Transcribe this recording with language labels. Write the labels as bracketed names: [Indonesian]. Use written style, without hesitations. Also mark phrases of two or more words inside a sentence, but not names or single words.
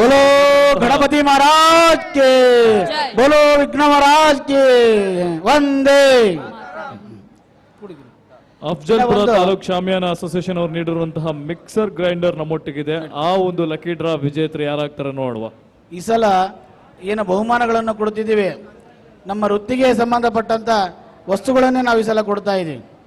[Hindi] बोलो गणपति महाराज के, बोलो विघ्न महाराज के, [Kannada] ವಂದೇ. ಅಫ್ಜಲ್ಪುರ ತಾಲೂಕ್ ಶಾಮಿಯಾನ ಅಸೋಸಿಯೇಷನ್ ಅವರು ನೀಡಿರುವಂತಹ [English] mixer grinder [Kannada] ನಮ್ಮೊಟ್ಟಿಗಿದೆ. ಆ ಒಂದು [English] lucky draw [Kannada] ವಿಜೇತರು ಯಾರಾಗ್ತಾರೆ ನೋಡುವ. ಈ ಸಲ ಏನು ಬಹುಮಾನಗಳನ್ನು ಕೊಡ್ತಿದ್ದೀವಿ, ನಮ್ಮ ವೃತ್ತಿಗೆ ಸಂಬಂಧಪಟ್ಟಂತ ವಸ್ತುಗಳನ್ನೇ ನಾವು ಈ ಸಲ ಕೊಡ್ತಾ ಇದ್ದೀವಿ.